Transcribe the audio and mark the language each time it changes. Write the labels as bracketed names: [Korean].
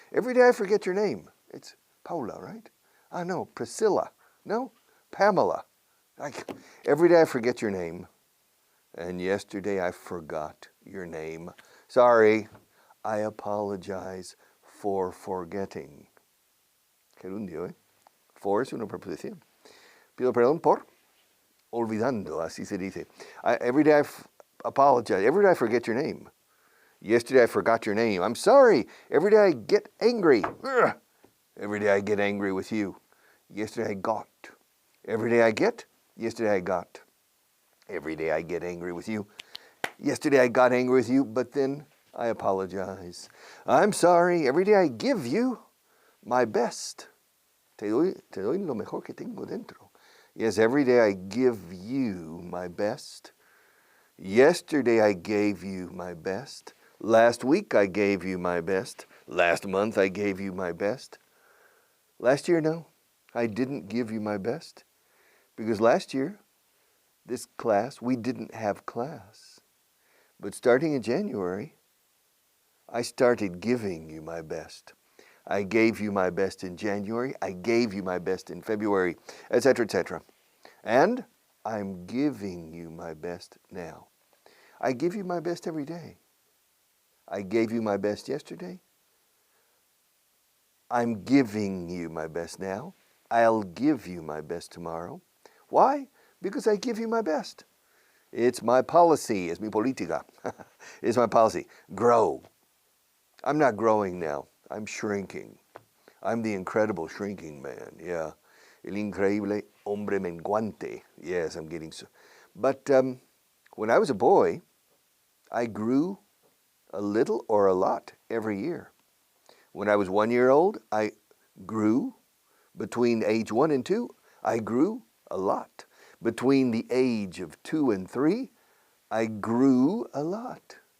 [English] Every day I forget your name. It's Paula, right? No, Priscilla. No, Pamela. Every day I forget your name. And yesterday I forgot your name. Sorry. I apologize for forgetting. [Spanish] Gerundio, ¿eh? For es una preposición. Pido perdón por olvidando, así se dice. [English] Every day I apologize. Every day I forget your name. Yesterday I forgot your name. I'm sorry. Every day I get angry. Ugh. Every day I get angry with you. Yesterday I got. Every day I get. Yesterday I got. Every day I get angry with you. Yesterday I got angry with you, but then I apologize. I'm sorry. Every day I give you my best. [Spanish] Te doy lo mejor que tengo dentro. [English] Yes, every day I give you my best. Yesterday I gave you my best. Last week I gave you my best. Last month I gave you my best. Last year, no, I didn't give you my best. Because last year, this class, we didn't have class. But starting in January, I started giving you my best. I gave you my best in January. I gave you my best in February, etc., etc. And I'm giving you my best now. I give you my best every day. I gave you my best yesterday. I'm giving you my best now. I'll give you my best tomorrow. Why? Because I give you my best. It's my policy. [Spanish] Es mi política. [English] It's my policy. Grow. I'm not growing now. I'm shrinking. I'm the incredible shrinking man. Yeah. [Spanish] El increíble hombre menguante. [English] Yes, I'm getting so. But when I was a boy, I grew a little or a lot every year. When I was 1 year old, I grew. Between age 1 and 2, I grew a lot. Between the age of 2 and 3, I grew a lot.